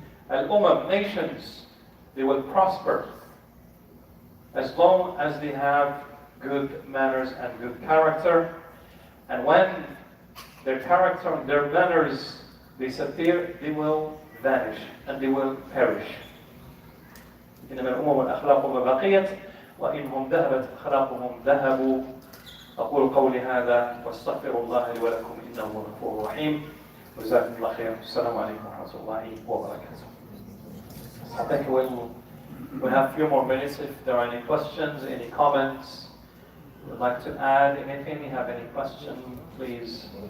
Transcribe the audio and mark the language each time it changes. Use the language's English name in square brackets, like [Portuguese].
[English] Al-Umam, nations, they will prosper as long as they have good manners and good character. And when their character and their manners disappear, they will vanish and they will perish. [Arabic] إنما الأمم الأخلاق ما بقيت وإنهم ذهبت أخلاقهم ذهبوا. أقول قولي هذا واستغفر الله لي ولكم إنه هو الغفور الرحيم. جزاكم الله خير. السلام عليكم ورحمة الله وبركاته. [English] I think we'll have a few more minutes if there are any questions, any comments. Would like to add anything? You have any question, please?